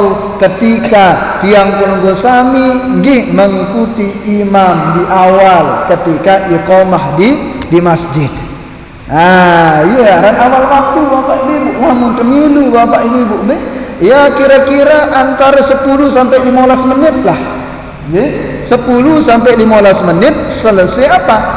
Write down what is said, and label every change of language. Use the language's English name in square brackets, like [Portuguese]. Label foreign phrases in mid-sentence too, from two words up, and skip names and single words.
[Indonesian] Ketika tiang penunggu sami nggih mengikuti imam di awal ketika iqamah di masjid. [Sasak] Ah, iya ran awal waktu Bapak Ibu. [Indonesian] Namun temilu Bapak Ibu, ya kira-kira antara 10 sampai 15 menit lah. 10 sampai 15 menit selesai apa?